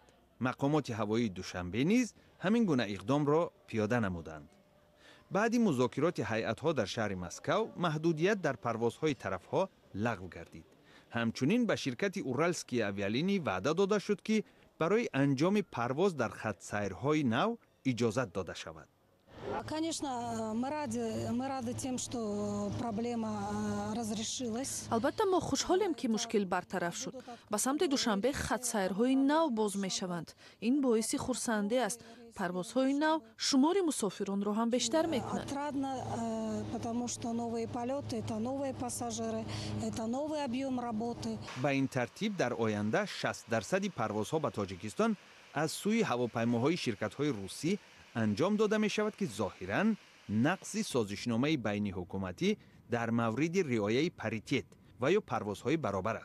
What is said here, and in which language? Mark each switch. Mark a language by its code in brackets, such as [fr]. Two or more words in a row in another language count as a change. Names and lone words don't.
[fa] مقامات هوایی دوشنبه نیز همین گونه اقدام را پیاده نمودند. بعد مذاکرات هیئت‌ها در شهر مسکو محدودیت در پروازهای طرف‌ها لغو گردید. همچنین به شرکت اورالسکی اویالینی وعده داده شد که برای انجام پرواز در خط سیرهای نو اجازت داده شود. [ru] Конечно, мы рады тем, что проблема разрешилась. [tg] албатта мо хушҳолем ки мушкил бартараф шуд. ба самти душанбе хатсайрҳои нав боз мешаванд. ин боиси хурсандӣ аст. парвозҳои нав шумори мусофиронро ҳам бештар мекунад. [ru] Отрадно, потому что новые полеты, это новые пассажиры, это новый объем работы. [tg] ба ин тартиб дар оянда 60% парвозҳо ба тоҷикистон аз сӯи ҳавопаймоҳои ширкатҳои русӣ анҷом дода мешавад ки зоҳиран нақси созишномаи байни ҳукуматӣ дар мавриди риояи паритет ва ё парвозҳои баробар аст.